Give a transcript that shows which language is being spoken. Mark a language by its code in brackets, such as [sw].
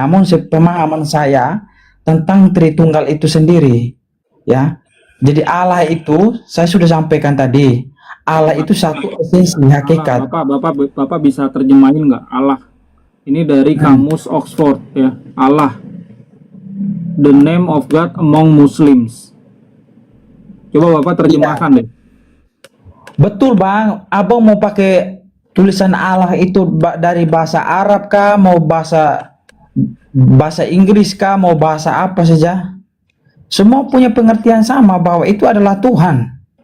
[id] Namun sepemahaman saya tentang Tritunggal itu sendiri ya. Jadi Allah itu saya sudah sampaikan tadi, Allah itu satu esensi hakikat. Bapak bisa terjemahin nggak Allah? Ini dari kamus Oxford ya. [en] Allah, the name of God among Muslims. [id] Coba Bapak terjemahkan deh. Betul Bang, Abang mau pakai tulisan Allah itu dari bahasa Arab kah, mau bahasa Inggris kah, mau bahasa apa saja? Semua punya pengertian sama bahwa itu adalah Tuhan.